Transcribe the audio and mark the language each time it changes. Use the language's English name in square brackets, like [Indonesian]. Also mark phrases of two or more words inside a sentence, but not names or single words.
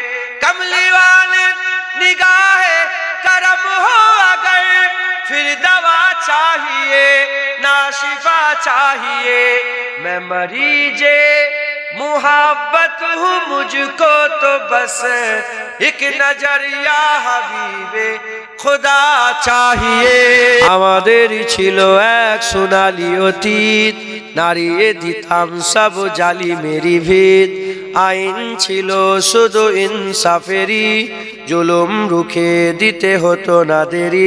[Urdu] کملی والے نگاہ کرم ہو اگر، پھر دوا چاہیے نہ شفا چاہیے۔ میں مریض محبت ہوں، مجھ کو تو بس ایک نظر یا حبیب خدا چاہیے. [Bangla] আমাদেরই ছিল এক সোনালি অতীত, নাড়িয়ে দিতাম সব জালিমেরই ভিত। আইন ছিল শুধু ইনসাফেরই, জুলুম রুখে দিতে হতো না দেরি।